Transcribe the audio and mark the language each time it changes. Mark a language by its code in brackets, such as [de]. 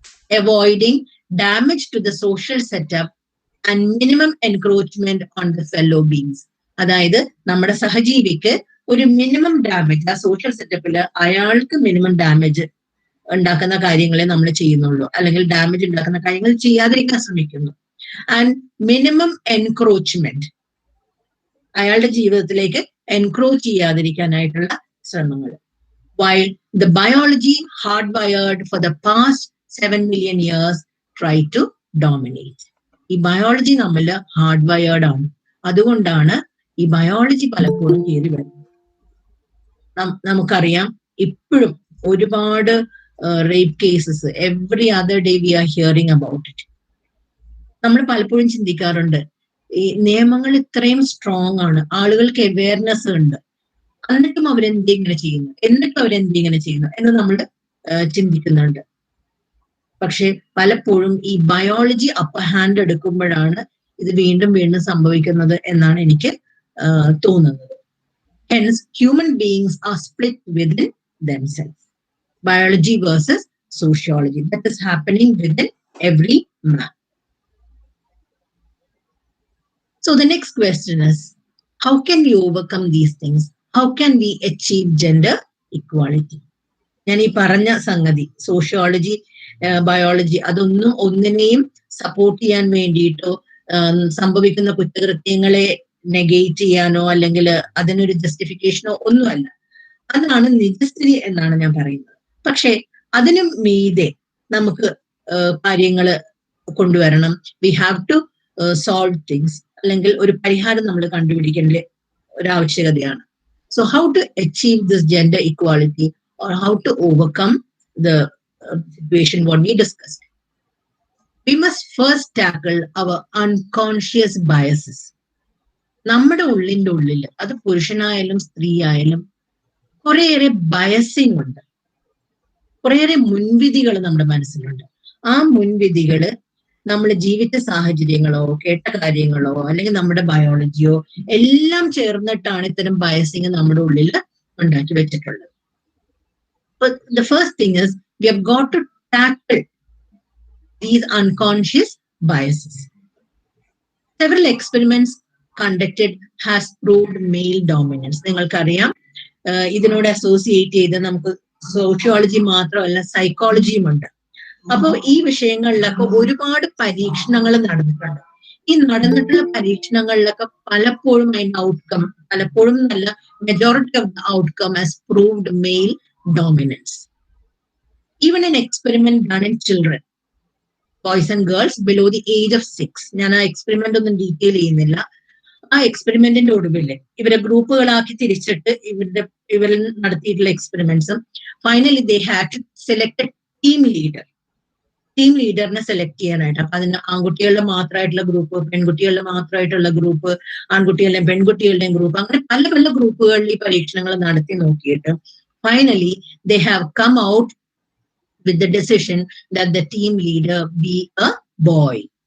[en] Avoiding damage to the social setup and minimum encroachment on the fellow beings. [ml] അതായത് നമ്മുടെ സഹജീവിക്ക് ഒരു minimum damage, ആ social സെറ്റപ്പിൽ അയാൾക്ക് മിനിമം ഡാമേജ് ഉണ്ടാക്കുന്ന കാര്യങ്ങളെ നമ്മൾ ചെയ്യുന്നുള്ളൂ, അല്ലെങ്കിൽ ഡാമേജ് ഉണ്ടാക്കുന്ന കാര്യങ്ങൾ ചെയ്യാതിരിക്കാൻ ശ്രമിക്കുന്നു. [en] and minimum encroachment, [ml] അയാളുടെ ജീവിതത്തിലേക്ക് എൻക്രോച്ച് ചെയ്യാതിരിക്കാനായിട്ടുള്ള ശ്രമങ്ങൾ. [en] While the biology hardwired for the past 7 million years try to dominate. [ml] ഈ ബയോളജി നമ്മൾ ഹാർഡ് വയേർഡ് ആണ്. അതുകൊണ്ടാണ് ഈ ബയോളജി പലപ്പോഴും കയറി വരുന്നത്. നമുക്കറിയാം ഇപ്പോഴും ഒരുപാട് rape cases [en] Every other day we are hearing about it. [ml] നമ്മൾ പലപ്പോഴും ചിന്തിക്കാറുണ്ട്, ഈ നിയമങ്ങൾ ഇത്രയും സ്ട്രോങ് ആണ്, ആളുകൾക്ക് അവയർനെസ് ഉണ്ട്, എന്നിട്ടും അവരെന്തിങ്ങനെ ചെയ്യുന്നു എന്ന് നമ്മൾ ചിന്തിക്കുന്നുണ്ട്. പക്ഷെ പലപ്പോഴും ഈ ബയോളജി അപ്പർ ഹാൻഡ് എടുക്കുമ്പോഴാണ് ഇത് വീണ്ടും വീണ്ടും സംഭവിക്കുന്നത് എന്നാണ് എനിക്ക് തോന്നുന്നത്. [en] Hence human beings are split within themselves. Biology versus sociology. That is happening within every man. So the next question is, how can we overcome these things? How can we achieve gender equality? [ml] ഞാൻ ഈ പറഞ്ഞ സംഗതി sociology, biology അതൊന്നും ഒന്നിനെയും support ചെയ്യാൻ വേണ്ടിയിട്ടോ സംഭവിക്കുന്ന കുറ്റകൃത്യങ്ങളെ negate ചെയ്യാനോ അല്ലെങ്കിൽ അതിനൊരു ജസ്റ്റിഫിക്കേഷനോ ഒന്നുമല്ല. അതാണ് നിജസ്ഥിതി എന്നാണ് ഞാൻ പറയുന്നത്. പക്ഷെ അതിനും മീതെ നമുക്ക് കാര്യങ്ങൾ കൊണ്ടുവരണം. [en] we have to solve things, [ml] അല്ലെങ്കിൽ ഒരു പരിഹാരം നമ്മൾ കണ്ടുപിടിക്കേണ്ട ഒരു ആവശ്യകതയാണ്. [en] So how to achieve this gender equality or how to overcome the situation what we discussed? We must first tackle our unconscious biases. [ml] നമ്മുടെ ഉള്ളിൽ അത് പുരുഷനായാലും സ്ത്രീ ആയാലും കുറേയേറെ ബയസിങ് ഉണ്ട്, കുറേയേറെ മുൻവിധികൾ നമ്മുടെ മനസ്സിലുണ്ട്. ആ മുൻവിധികള് നമ്മൾ ജീവിച്ച സാഹചര്യങ്ങളോ കേട്ട കാര്യങ്ങളോ അല്ലെങ്കിൽ നമ്മുടെ ബയോളജിയോ എല്ലാം ചേർന്നിട്ടാണ് ഇത്തരം ബയസിങ് നമ്മുടെ ഉള്ളിൽ ഉണ്ടാക്കി വെച്ചിട്ടുള്ളത്. [en] But the first thing is we have got to tackle these unconscious biases. Several experiments conducted has proved male dominance. [ml] നിങ്ങൾക്കറിയാം, ഇതിനോട് അസോസിയേറ്റ് ചെയ്ത് നമുക്ക് സോഷ്യോളജി മാത്രമല്ല സൈക്കോളജിയും ഉണ്ട്. അപ്പൊ ഈ വിഷയങ്ങളിലൊക്കെ ഒരുപാട് പരീക്ഷണങ്ങൾ നടന്നിട്ടുണ്ട്. ഈ നടന്നിട്ടുള്ള പരീക്ഷണങ്ങളിലൊക്കെ പലപ്പോഴും അതിന്റെ ഔട്ട്കം, പലപ്പോഴും നല്ല [en] Majority of the outcome has proved male dominance. Even an experiment done in children, boys and girls below the age of 6. [ml] ഞാൻ ആ എക്സ്പെരിമെന്റ് ഒന്നും ഡീറ്റെയിൽ ചെയ്യുന്നില്ല. ആ എക്സ്പെരിമെന്റിന്റെ ഒടുവില് ഇവരെ ഗ്രൂപ്പുകളാക്കി തിരിച്ചിട്ട് ഇവരിൽ നടത്തിയിട്ടുള്ള എക്സ്പെരിമെന്റ്സും [en] Finally they had to select team leader. [ml] Team ലീഡറിനെ select ചെയ്യാനായിട്ട്. അപ്പൊ അതിന് ആൺകുട്ടികളുടെ മാത്രമായിട്ടുള്ള ഗ്രൂപ്പ്, പെൺകുട്ടികളുടെ മാത്രമായിട്ടുള്ള ഗ്രൂപ്പ്, ആൺകുട്ടികളുടെയും പെൺകുട്ടികളുടെയും ഗ്രൂപ്പ്, അങ്ങനെ പല പല ഗ്രൂപ്പുകളിൽ ഈ പരീക്ഷണങ്ങൾ നടത്തി നോക്കിയിട്ട് [en] finally they have come out with the decision that the team leader be a boy.